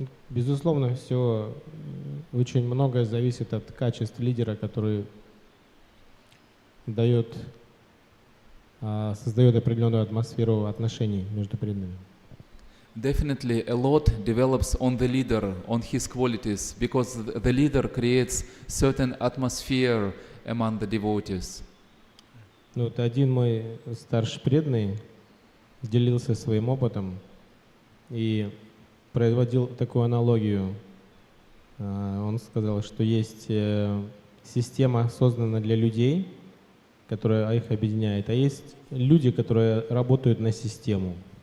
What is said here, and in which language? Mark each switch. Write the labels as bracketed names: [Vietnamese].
[Russian] Безусловно, все очень многое зависит от качеств лидера, который создает определенную атмосферу отношений между преданными. [English] Definitely a lot develops on the leader, on his qualities, because the leader creates certain atmosphere among the devotees. [Russian] Вот один мой старший преданный делился своим опытом и проводил такую аналогию. Он сказал, что есть система, созданная для людей, которая их объединяет, а есть люди, которые работают на систему.